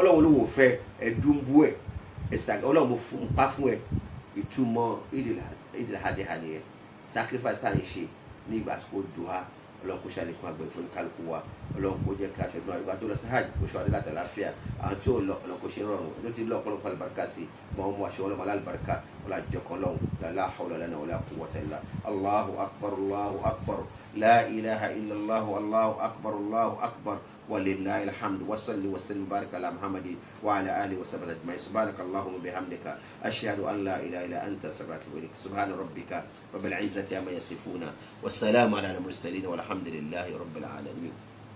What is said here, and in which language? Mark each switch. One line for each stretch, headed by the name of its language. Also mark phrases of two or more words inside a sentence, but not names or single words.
Yoruba: ọlọ́run ló wò fẹ́ ẹ̀dúnbú ẹ̀ ẹ̀sà ọlọ́run mo fún un pa fún ẹ̀ ìtumọ̀ ìdìlàhàdìhà nìyẹn sacrifice tá à ń ṣe ní ìgbà àsìkò dùhà Ọlọ́run kó ṣàlékún àgbẹ̀ fún kálukú wa Ọlọ́run kó jẹ́ ká aṣọ́dún àgbà tó lọ sí hajj kó ṣọ́ adé láti àlàáfíà àwọn tí ò lọ Ọlọ́run kó ṣe rọrùn ẹni tí lọ ọ̀pọ̀lọpọ̀ àlùbáríkà sí wọn mú aṣọ ọlọ́mọ alálùbáríkà wọn là jọkàn lọ́hùn
Arabic: لا حول لنا ولا قوة إلا الله أكبر لا إله إلا الله أكبر ولله الحمد وصل وسلم وبارك على محمد وعلى اله وصحبه اجمعين سبحانك اللهم وبحمدك اشهد ان لا اله الا انت استغفرك واتوب اليك سبحان ربك رب العزه عما يصفون والسلام على المرسلين والحمد لله رب العالمين